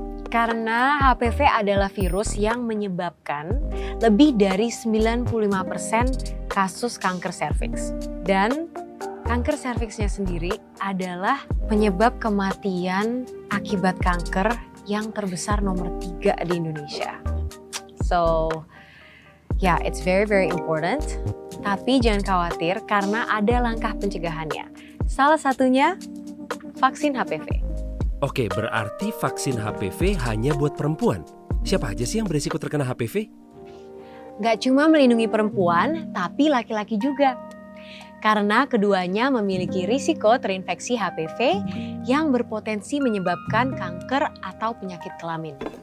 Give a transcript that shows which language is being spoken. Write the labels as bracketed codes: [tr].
[id] Karena HPV adalah virus yang menyebabkan lebih dari 95% kasus kanker serviks. Dan kanker serviksnya sendiri adalah penyebab kematian akibat kanker yang terbesar nomor 3 di Indonesia. [en] So, yeah, it's very very important. [id] Tapi jangan khawatir karena ada langkah pencegahannya. Salah satunya vaksin HPV. Oke, berarti vaksin HPV hanya buat perempuan. Siapa aja sih yang berisiko terkena HPV? Gak cuma melindungi perempuan, tapi laki-laki juga. Karena keduanya memiliki risiko terinfeksi HPV yang berpotensi menyebabkan kanker atau penyakit kelamin.